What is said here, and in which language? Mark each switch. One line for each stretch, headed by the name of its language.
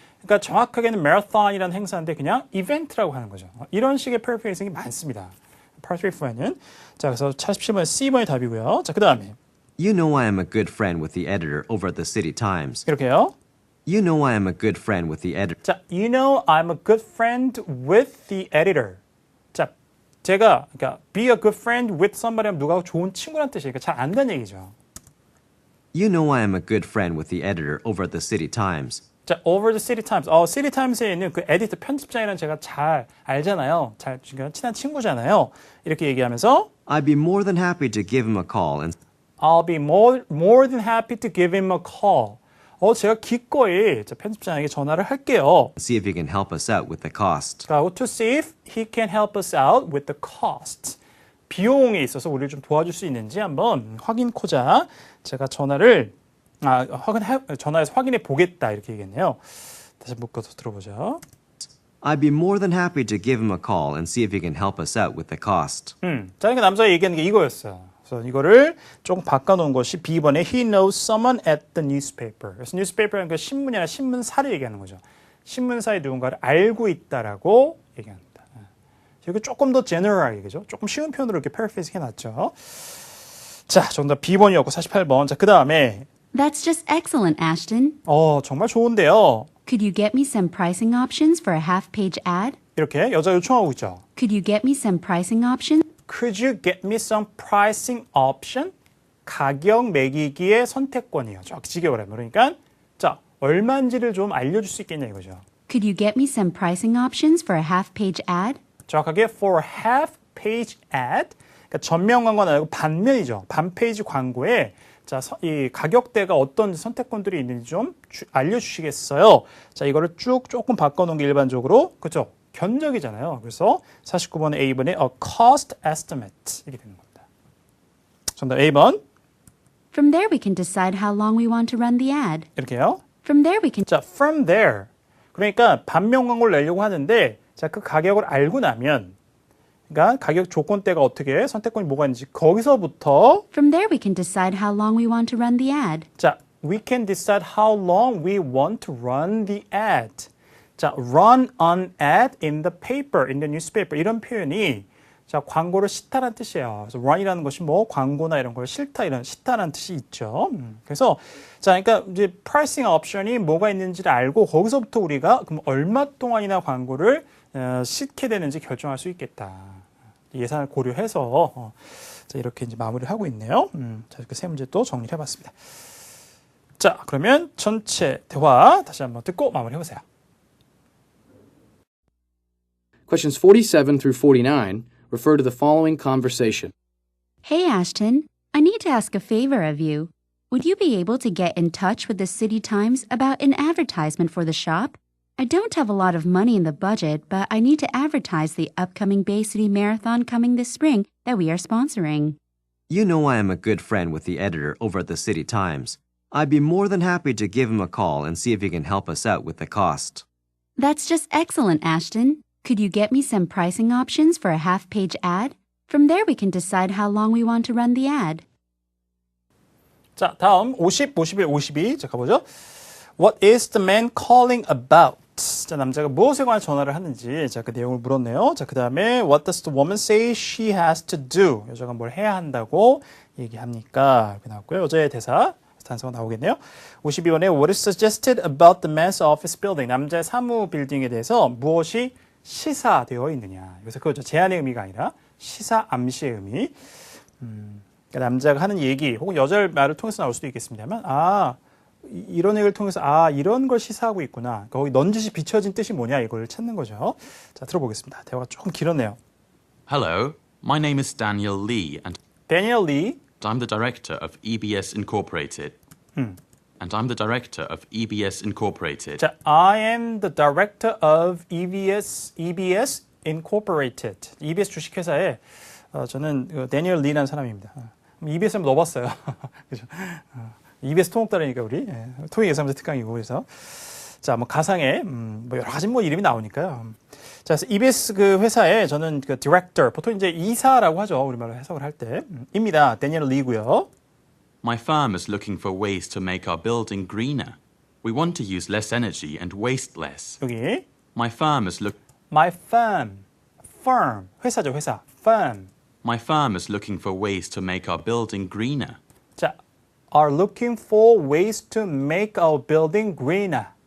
Korean: 그러니까 정확하게는 marathon이라는 행사인데 그냥 이벤트라고 하는 거죠. 이런 식의 paraphrasing이 많습니다. Part 3 4는 자 그래서 47번 C번이 답이고요. 자 그 다음에
English: You know I am a good friend with the editor over at the City Times.
Korean: 이렇게요.
English: You know I am a good friend with the editor. 자, you know I'm a good friend with the editor.
Korean: 자, 제가 그러니까
English: be a good friend with somebody
Korean: 하면 누가 좋은 친구란 뜻이니까 잘 안다는 얘기죠.
English: You know I am a good friend with the editor over at the City Times. 자, over the City Times.
Korean: City Times에 있는 그 에디터 편집장이라는 제가 잘 알잖아요. 잘 친한 친구잖아요. 이렇게 얘기하면서
English: I'd be more than happy to give him a call and I'll be more than happy to give him a call.
Korean: 제가 기꺼이 편집장에게 전화를 할게요.
English: see if he can help us out with the cost. to see if he can help us out with the cost.
Korean: 비용에 있어서 우리를 좀 도와줄 수 있는지 한번 확인코자 제가 전화해서 확인해 보겠다 이렇게 얘기했네요. 다시 묶어서 들어보죠.
English: I'd be more than happy to give him a call and see if he can help us out with the cost.
Korean: 자, 그러니까 남자가 얘기하는 게 이거였어요. 그래서 이거를 조금 바꿔놓은 것이 B번에
English: He knows someone at the newspaper.
Korean: 그래서 newspaper는 그 신문이나 신문사를 얘기하는 거죠. 신문사에 누군가를 알고 있다라고 얘기합니다. 여기 조금 더 general 얘기죠. 조금 쉬운 표현으로 이렇게 paraphrasing 해놨죠. 자, 정답 B번이었고 48번. 자, 그 다음에
English: That's just excellent, Ashton.
Korean: 정말 좋은데요.
English: Could you get me some pricing options for a half-page ad?
Korean: 이렇게 여자 요청하고 있죠.
English: Could you get me some pricing options? Could you get me some pricing option?
Korean: 가격 매기기의 선택권이요. 직역을 하면 그러니까 자 얼마인지를 좀 알려줄 수 있겠냐 이거죠.
English: Could you get me some pricing options for a half-page ad?
Korean: 정확하게
English: for a half page ad.
Korean: 그러니까 전면 광고는 아니고 반면이죠. 반 페이지 광고에 자, 이 가격대가 어떤 선택권들이 있는지 좀 알려주시겠어요? 자, 이거를 쭉 조금 바꿔놓은 게 일반적으로 그죠? 견적이잖아요. 그래서 49번에 A번에
English: a cost estimate
Korean: 이렇게 되는 겁니다. 정답 A번
English: From there we can decide how long we want to run the ad.
Korean: 이렇게요.
English: From there we can 자, from there.
Korean: 그러니까 반면 광고를 내려고 하는데 자, 그 가격을 알고 나면 그러니까 가격 조건대가 어떻게 선택권이 뭐가 있는지 거기서부터
English: From there we can decide how long we want to run the ad. 자, we can decide how long we want to run the ad.
Korean: 자,
English: run an ad in the paper, in the newspaper
Korean: 이런 표현이 자, 광고를 싫다라는 뜻이에요. 그래서 run이라는 것이 뭐 광고나 이런 걸 싫다 이런 싫다라는 뜻이 있죠. 그래서 자, 그러니까 이제 pricing 옵션이 뭐가 있는지를 알고 거기서부터 우리가 그럼 얼마 동안이나 광고를 싣게 되는지 결정할 수 있겠다. 예산을 고려해서 자, 이렇게 이제 마무리를 하고 있네요. 자, 이렇게 세 문제 또 정리를 해봤습니다. 자, 그러면 전체 대화 다시 한번 듣고 마무리해 보세요.
English: Questions 47 through 49 refer to the following conversation. Hey Ashton, I need to ask a favor of you. Would you be able to get in touch with the City Times about an advertisement for the shop? I don't have a lot of money in the budget, but I need to advertise the upcoming Bay City Marathon coming this spring that we are sponsoring. You know I am a good friend with the editor over at the City Times. I'd be more than happy to give him a call and see if he can help us out with the cost. That's just excellent, Ashton. Could you get me some pricing options for a half-page ad? From there we can decide how long we want to run the ad.
Korean: 자, 다음 50, 51, 52. 자, 가보죠.
English: What is the man calling about?
Korean: 자, 남자가 무엇에 관한 전화를 하는지 자, 그 내용을 물었네요.
English: 자,
Korean: 그 다음에
English: What does the woman say she has to do?
Korean: 여자가 뭘 해야 한다고 얘기합니까? 이렇게 나왔고요. 여자의 대사 단서가 나오겠네요.
English: 52번에 What is suggested about the man's office building?
Korean: 남자의 사무 빌딩에 대해서 무엇이 시사되어 있느냐. 여기서 그거죠. 제한의 의미가 아니라 시사 암시의 의미. 그러니까 남자가 하는 얘기 혹은 여자의 말을 통해서 나올 수도 있겠습니다만 이런 얘기를 통해서 이런 걸 시사하고 있구나. 거기 넌지시 비춰진 뜻이 뭐냐 이걸 찾는 거죠. 자, 들어보겠습니다. 대화가 조금 길었네요.
English: Hello, my name is Daniel Lee, and Daniel Lee. I'm the director of EBS Incorporated. And I'm the director of EBS Incorporated. 자, I am the director of EBS Incorporated.
Korean: EBS 주식회사에 저는 데니얼 리라는 사람입니다. EBS 한번 넣어봤어요. 그죠? EBS 토목다리니까 우리 토익 예상자 특강이고 그래서 자, 뭐 가상의 뭐 여러 가지 뭐 이름이 나오니까요. 자, 그래서 EBS 그 회사에 저는 그 디렉터, 보통 이제 이사라고 하죠. 우리말로 해석을 할 때. 입니다. 데니엘 리고요.
English: My firm is looking for ways to make our building greener. We want to use less energy and waste less.
Korean: 여기
English: My firm is
Korean: my firm, 회사죠, 회사.
English: firm. My firm is looking for ways to make our building greener. 자, are looking for ways to make our building greener.